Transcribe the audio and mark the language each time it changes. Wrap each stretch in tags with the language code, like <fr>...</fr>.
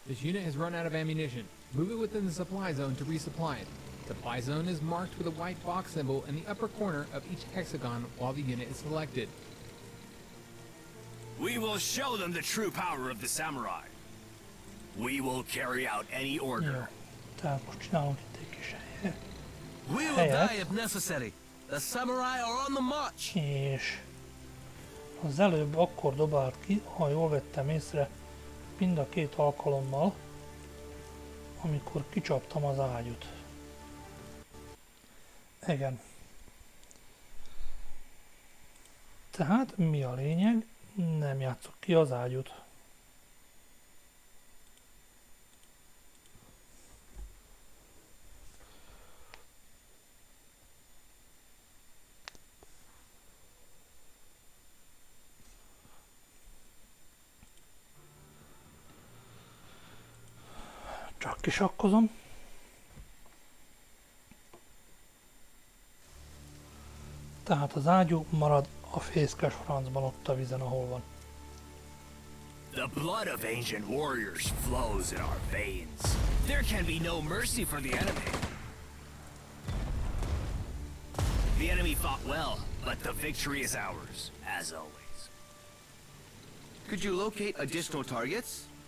<en>This unit has run out of ammunition. Move it within the supply zone to resupply it. Supply zone is marked with a white box symbol in the upper corner of each hexagon while the unit is selected. We will show them the true power of the samurai. We will carry out any</en> <hu>Jó.</hu> <en>order.</en> <hu>Tehát most csinálunk itt egy kis helyet.</hu> <en>We will</en> <hu>Helyet.</hu> <en>die if necessary. The samurai are on the march.</en> <hu>És az előbb akkor dobált ki, ha jól vettem észre, mind a két alkalommal, amikor kicsaptam az ágyút. Igen. Tehát mi a lényeg? Nem játszok ki az ágyút. Csak kisakkozom. Tehát az ágyú marad a fészkes francban ott a vízen, ahol van.</hu> <en>The blood of ancient warriors flows in our veins. There can be no mercy for the enemy. The enemy fought well, but the victory is ours, as always. Could you locate additional targets?</en>